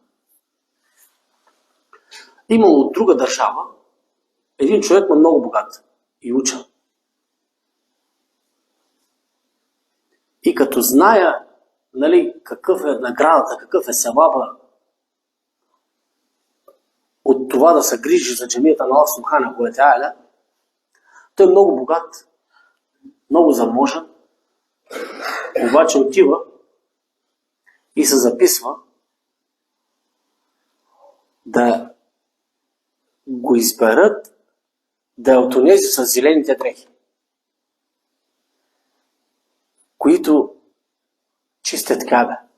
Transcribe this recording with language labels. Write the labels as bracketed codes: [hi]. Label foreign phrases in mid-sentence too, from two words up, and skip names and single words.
[bg] Имало от друга държава един човек, но много богат и учен. И като зная, нали, какъв е наградата, какъв е севаба от това да се грижи за джамията на Аллах [ar] سبحانه وتعالى, [bg] той е много богат, много заможен, обаче отива и се записва да го изберат да е от онези с зелените дрехи, които чистят Каба.